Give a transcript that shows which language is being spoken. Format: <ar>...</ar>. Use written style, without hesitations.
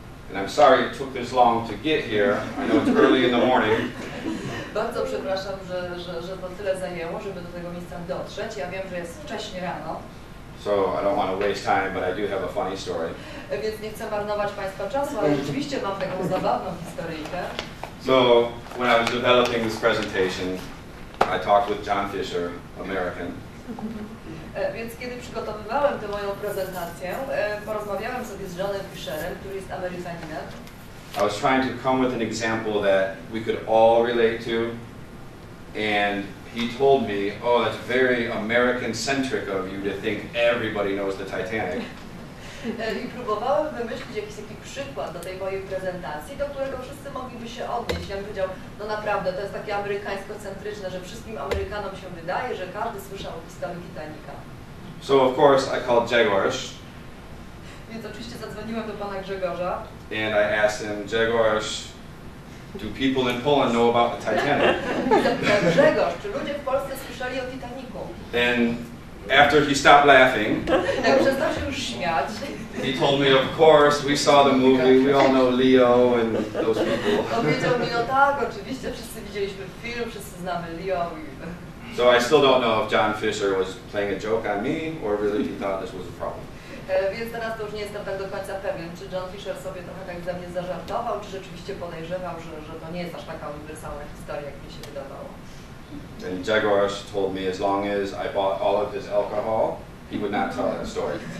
<en>And I'm sorry it took this long to get here. I know it's early in the morning.</en> <pl>Bardzo przepraszam, że to tyle zajęło, żeby do tego miejsca dotrzeć. Ja wiem, że jest wcześnie rano.</pl> <en>So I don't want to waste time, but I do have a funny story.</en> <pl>Więc nie chcę marnować Państwa czasu, ale rzeczywiście mam taką zabawną historyjkę.</pl> <en>So when I was developing this presentation, I talked with John Fisher, American.</en> <pl>Więc kiedy przygotowywałem tę moją prezentację, porozmawiałem sobie z Johnem Fisherem, który jest Amerykaninem.</pl> <en>I was trying to come with an example that we could all relate to, and he told me, oh, that's very American-centric of you to think everybody knows the Titanic.</en> <pl>I próbowałem wymyślić jakiś taki przykład do tej mojej prezentacji, do którego wszyscy mogliby się odnieść. Ja bym powiedział, no naprawdę, to jest takie amerykańsko-centryczne, że wszystkim Amerykanom się wydaje, że każdy słyszał o historii Titanica.</pl> <en>So of course I called Jaguars.</en> <pl>Więc oczywiście zadzwoniłem do pana Grzegorza.</pl> <en>And I asked him, Jaguars, do people in Poland know about the Titanic?</en> <pl>I zapytałem, Grzegorz, czy ludzie w Polsce słyszeli o Titanicu?</pl> <en>And after he stopped laughing,</en> <pl>Jak przestał się już śmiać,</pl> <en>he told me, of course, we saw the movie, we all know Leo and those people.</en> <pl>powiedział mi, no tak, oczywiście wszyscy widzieliśmy film, wszyscy znamy Leo.</pl> <en>So I still don't know if John Fisher was playing a joke on me or really he thought this was a problem.</en> <pl>Więc teraz to już nie jestem tak do końca pewien, czy John Fisher sobie trochę tak ze mnie zażartował, czy rzeczywiście podejrzewał, że to nie jest aż taka uniwersalna historia, jak mi się wydawało.</pl> <en>And Jaguars told me as long as I bought all of his alcohol, he would not tell that story.</en>